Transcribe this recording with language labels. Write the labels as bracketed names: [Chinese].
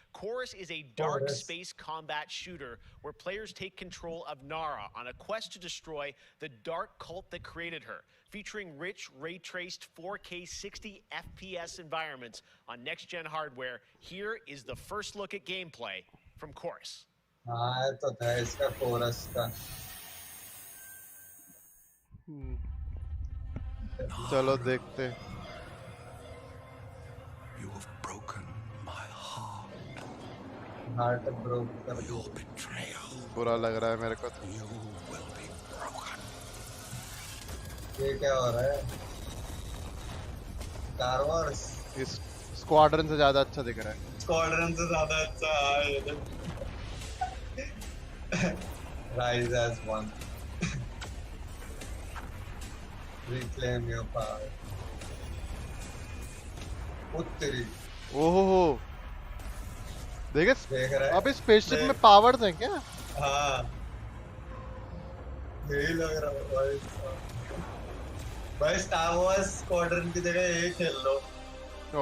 [English] Chorus is a dark space combat shooter where players take control of Nara on a quest to destroy the dark cult that created her, featuring rich, ray-traced 4K 60 FPS environments on next-gen hardware. Here is the first look at gameplay from Chorus. [Hindi] हाँ तो था इसका Chorus का चलो देखते [English] You have broken my heart. Heart broke [Hindi] कर दिया [English] Betrayal. [Hindi] बुरा लग रहा है मेरे को [English] You will be broken. [Hindi] ये क्या हो रहा है Star Wars इस स्क्वाड्रन से ज्यादा अच्छा दिख रहा है Squadron से ज़्यादा अच्छा है [English] Rise as one Reclaim your power उत्तरी [Hindi] ओहो देख रहा है अब इस स्पेसशिप में पावर्स हैं क्या हाँ यही लग रहा है भाई स्टार वॉर्स स्क्वाड्रन की जगह ये खेल लो